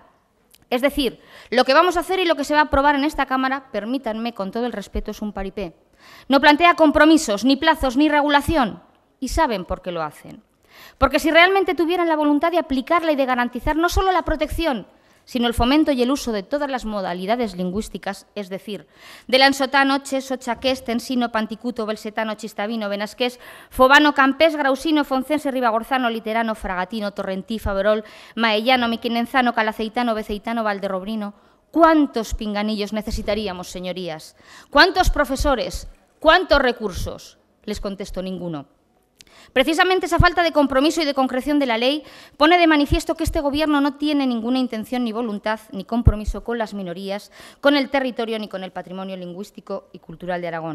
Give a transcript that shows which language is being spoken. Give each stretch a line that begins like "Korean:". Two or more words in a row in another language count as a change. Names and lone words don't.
Spanish: Es decir, lo que vamos a hacer y lo que se va a aprobar en esta Cámara, permítanme con todo el respeto, es un paripé. No plantea compromisos, ni plazos, ni regulación. Y saben por qué lo hacen. Porque si realmente tuvieran la voluntad de aplicarla y de garantizar no solo la protección, sino el fomento y el uso de todas las modalidades lingüísticas, es decir, del ansotano, cheso, chaqués, tensino, panticuto, belsetano, chistavino, benasqués, fobano, campés, grausino, foncense, ribagorzano, literano, fragatino, torrentí, faverol, maellano, miquinenzano, calaceitano, beceitano, valderrobrino. ¿Cuántos pinganillos necesitaríamos, señorías? ¿Cuántos profesores? ¿Cuántos recursos? Les contesto, ninguno. Precisamente esa falta de compromiso y de concreción de la ley pone de manifiesto que este Gobierno no tiene ninguna intención ni voluntad ni compromiso con las minorías, con el territorio ni con el patrimonio lingüístico y cultural de Aragón.